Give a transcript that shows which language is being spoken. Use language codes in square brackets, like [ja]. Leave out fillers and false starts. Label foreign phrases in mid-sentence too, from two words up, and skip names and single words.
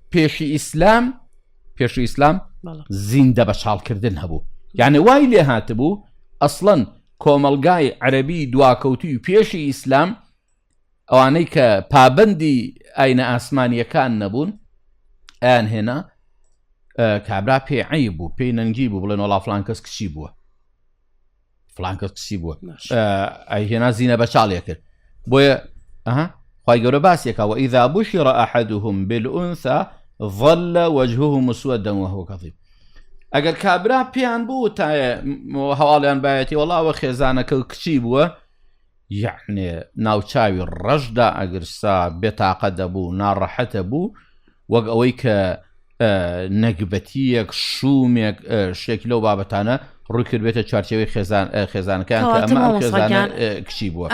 [ckb] بۆیە پێشی ئیسلام پێش ئیسلام زیندە بە چاڵکردن هەبوو یعنی وای لێ هاتبوو ئەسڵەن کۆمەلگای عەرەبی دواکەوتی و پێشی ئیسلام ئەوانەی کە پابەندی ئاینە ئاسمانیەکان نەبوون ئەیان هێنا کابرا پێی عەیب بوو پێی نەنگی بوو بڵێن وەڵا فڵان کەس کچی بووە فڵان کەس کچی بووە ئەیهێنا زینە بە چاڵێ کرد بۆیە خوای گەورە باسیەکە [ar] وإذا بشر أحدهم بالأنثى ظل وجهه مسودا وهو كظيم [ckb] ئەگەر کابرا پێیان بوو تا هەواڵیان بایەتی وەڵاوە خێزانەکە کچی بووە یعنی ناوچاوی ڕەشدا ئەگرسا بێتاقە دەبوو ناڕەحەتە بوو وەک ئەوەی کە نەگبەتیەک شومێک شێکی لەو بابەتانە ڕووی کردبێتە چارچەوەی خێزانەکان کە ئەمە خێزانە کچی بووە